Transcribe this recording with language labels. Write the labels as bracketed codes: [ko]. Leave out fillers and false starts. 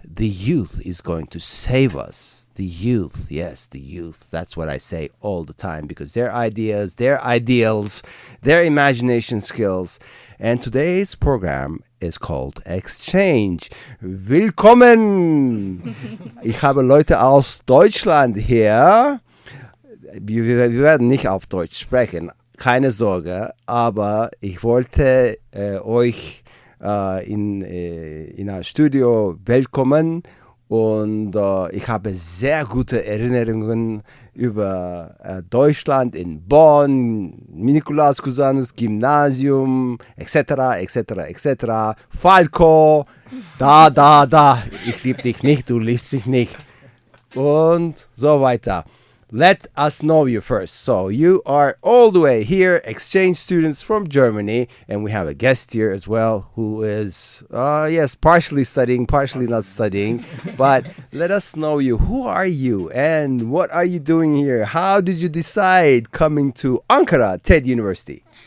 [en] The youth is going to save us. The youth, yes, the youth. That's what I say all the time because their ideas, their ideals, their imagination skills. And today's program is called Exchange. [de] Willkommen! Ich habe Leute aus Deutschland hier. Wir werden nicht auf Deutsch sprechen, keine Sorge, aber ich wollte euch in ein Studio willkommen und ich habe sehr gute Erinnerungen über Deutschland in Bonn, Nikolaus Cusanus Gymnasium, etc., etc., etc. Falco, da, ich liebe dich nicht, du liebst mich nicht und so weiter. [en] Let us know you first. So you are all the way here, exchange students from Germany, and we have a guest here as well who is, partially studying, partially not studying. But let us know you. Who are you and what are you doing here? How did you decide coming to Ankara TED University?